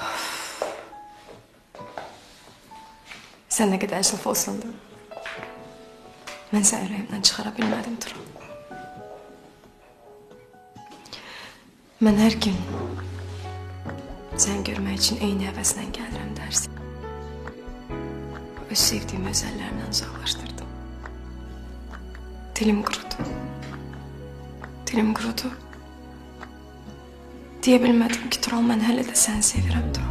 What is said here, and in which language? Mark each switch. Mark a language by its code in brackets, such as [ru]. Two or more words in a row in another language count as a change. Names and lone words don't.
[tr] Sen ne kadar saf olsan da ben seni yüreğimden çıkarabilmedim, Tural. Ben her gün sen [az] görmək için eyni həvəslə gəlirəm dersin. Öz sevdiyim özəllərimdən uzaqlaşdırdım. Dilim qurudu. Deyə bilmədim ki, Tural, mən hələ də səni sevirəm, Tural.